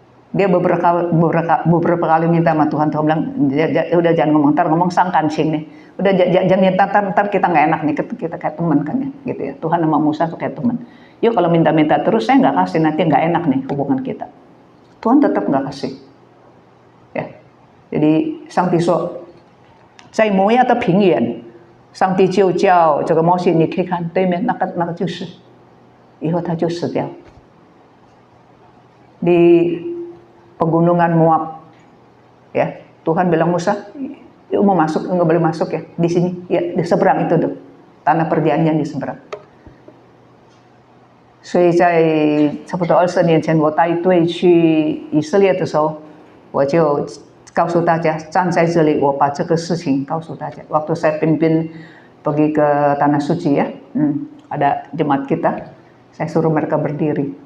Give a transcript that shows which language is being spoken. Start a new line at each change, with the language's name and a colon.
Indonesian: Dia beberapa kali minta sama Tuhan bilang, udah jangan ngomong, ntar ngomong sang kancing nih. Udah jangan minta, ntar kita nggak enak nih, kita kayak teman kan ya, gitu ya. Tuhan sama Musa tuh kayak teman. Yuk kalau minta-minta terus saya nggak kasih, nanti nggak enak nih hubungan kita. Tuhan tetap nggak kasih. Ya, jadi
Chinese: 上帝说，在摩押的平原，上帝就叫这个摩西，你可以看对面那个就是，以后他就死掉。
Indonesian: Di pegunungan Moab, ya Tuhan bilang Musa, mau masuk nggak boleh masuk ya di sini, ya di seberang itu tuh tanah perjanjian di seberang.
Chinese: 所以在差不多20年前，我带队去以色列的时候，我就告诉大家站在这里，我把这个事情告诉大家。
Indonesian: Waktu saya pimpin pergi ke tanah suci ya, ada jemaat kita, saya suruh mereka berdiri.